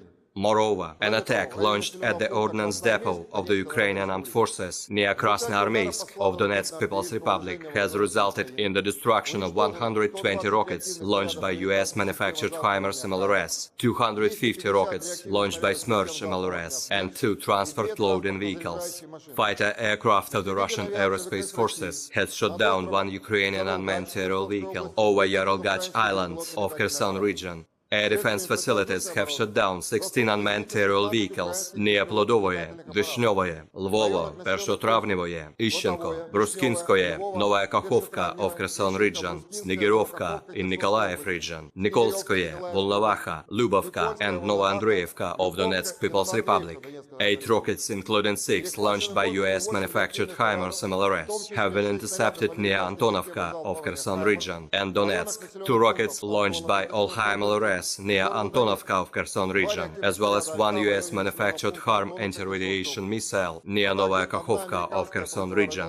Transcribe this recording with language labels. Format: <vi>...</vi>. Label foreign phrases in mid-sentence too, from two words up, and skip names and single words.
<en>Moreover, an attack launched at the ordnance depot of the Ukrainian Armed Forces near Krasnoarmeysk of Donetsk People's Republic has resulted in the destruction of 120 rockets launched by US-manufactured HIMARS MLRS, 250 rockets launched by Smerch MLRS, and 2 transport loading vehicles. Fighter aircraft of the Russian Aerospace Forces has shot down 1 Ukrainian unmanned aerial vehicle over Yarolgach Island of Kherson region. Air defense facilities have shot down 16 unmanned aerial vehicles near Plodovoye, Vishnovoye, Lvovo, Pershotravnevoye, Ishchenko, Bruskinskoye, Novaya Kakhovka of Kherson region, Snigirovka in Nikolaev region, Nikolskoye, Volnovakha, Lubovka and Novoandreevka of Donetsk People's Republic. 8 rockets, including 6 launched by US-manufactured HIMARS MLRS, have been intercepted near Antonovka of Kherson region and Donetsk. 2 rockets launched by Olha MLRS near Antonovka of Kherson region, as well as 1 US-manufactured HARM anti-radiation missile near Novaya Kakhovka of Kherson region.</en>